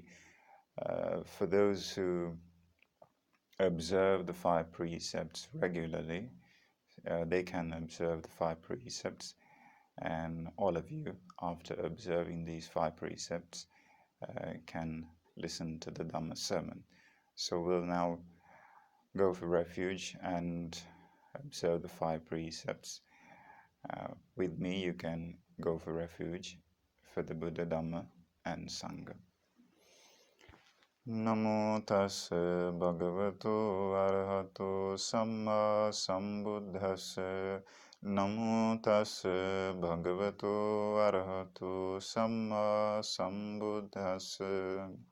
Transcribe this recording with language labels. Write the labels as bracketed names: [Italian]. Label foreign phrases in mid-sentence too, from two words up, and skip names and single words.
[English] For those who observe the five precepts regularly, they can observe the five precepts, and all of you, after observing these five precepts, can listen to the Dhamma sermon. So we'll now go for refuge and observe the five precepts. With me, you can go for refuge for the Buddha, Dhamma, and Sangha. [Pali] Namo tassa bhagavato arahato samma sambuddhassa. Namo tassa bhagavato arahato samma sambuddhassa.